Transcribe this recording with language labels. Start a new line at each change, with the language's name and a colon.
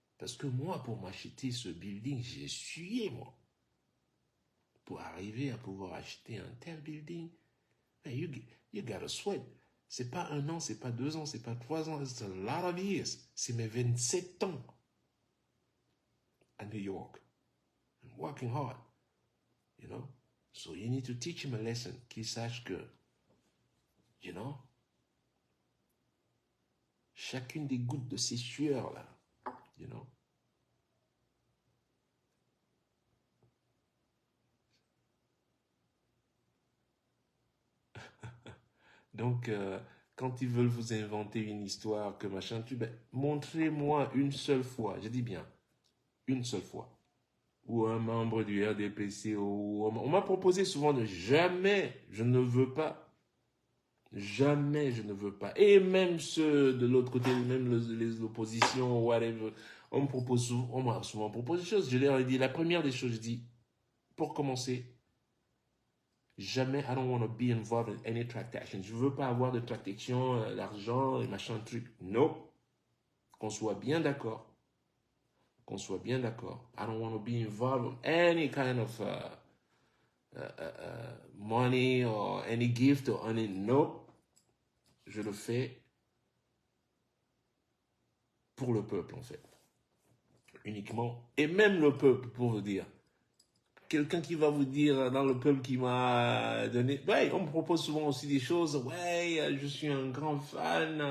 French: Parce que moi, pour m'acheter ce building, j'ai essuyé, moi. Pour arriver à pouvoir acheter un tel building,
English: you gotta sweat.
French: C'est pas 1 an, c'est pas 2 ans, c'est pas 3 ans,
English: it's a lot of years.
French: C'est mes 27 ans à New York.
English: I'm working hard, you know. So you need to teach him a lesson,
French: qu'il sache que,
English: you know,
French: chacune des gouttes de ces sueurs là,
English: you know.
French: Donc, quand ils veulent vous inventer une histoire que machin, montrez-moi une seule fois, je dis bien, une seule fois, où un membre du RDPC, on m'a proposé souvent de jamais, je ne veux pas, jamais je ne veux pas. Et même ceux de l'autre côté, même l'opposition,
English: whatever,
French: on m'a souvent proposé des choses. Je leur ai dit, la première des choses, je dis, pour commencer, jamais,
English: I don't want to be involved in any transaction.
French: Je ne veux pas avoir de transaction, l'argent, et machin, truc.
English: No.
French: Qu'on soit bien d'accord. Qu'on soit bien d'accord.
English: I don't want to be involved in any kind of money or any gift or any. No.
French: Je le fais pour le peuple, en fait. Uniquement. Et même le peuple, pour vous dire. Quelqu'un qui va vous dire dans le peuple qui m'a donné... Ouais, on me propose souvent aussi des choses. Ouais, je suis un grand fan.